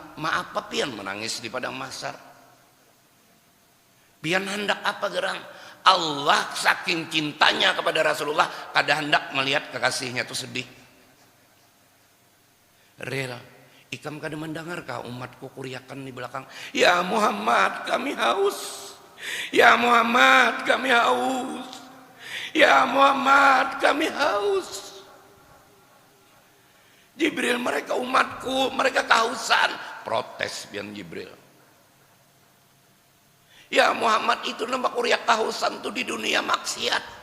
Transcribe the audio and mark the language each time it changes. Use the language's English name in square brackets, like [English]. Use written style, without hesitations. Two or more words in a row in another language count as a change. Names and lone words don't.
[Banjar] Maaf apa pian menangis di padang mahsyar? Pian hendak apa gerang? Allah saking cintanya kepada Rasulullah kada hendak melihat kekasihnya itu sedih. Rela, ikam kada mendengarkah umatku kuriakan di belakang? [Indonesian] Ya Muhammad, kami haus. Ya Muhammad, kami haus. Ya Muhammad, kami haus. Jibril, mereka umatku, mereka kehausan. [Banjar] Protes pian Jibril. Ya Muhammad, itu nampak kuriak kehausan tuh di dunia maksiat.